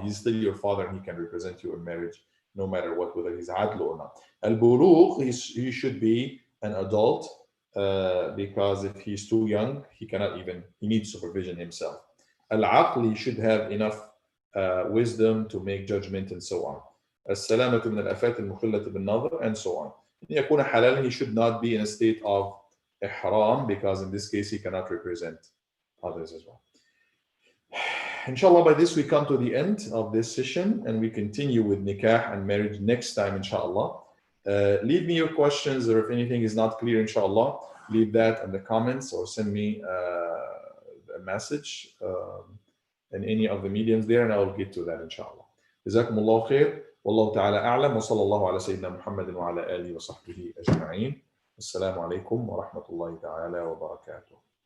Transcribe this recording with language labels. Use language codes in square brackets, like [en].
[en] He's still your father and he can represent you in marriage no matter what, whether he's adl or not. Al-bulugh, he should be an adult because if he's too young, he cannot even, he needs supervision himself. Al-aql, he should have enough wisdom to make judgment and so on. [ar] السلامة من الآفات المخلة بالنظر [en] and so on. [ar] يكون حلالا, [en] he should not be in a state of ihram because in this case he cannot represent others as well. Inshallah, by this we come to the end of this session and we continue with nikah and marriage next time, inshallah. Leave me your questions, or if anything is not clear, inshallah, leave that in the comments or send me a message in any of the mediums there and I will get to that, inshallah. [ar] جزاكم الله خير والله تعالى أعلم وصلى الله على سيدنا محمد وعلى آله وصحبه أجمعين. السلام عليكم ورحمة الله تعالى وبركاته.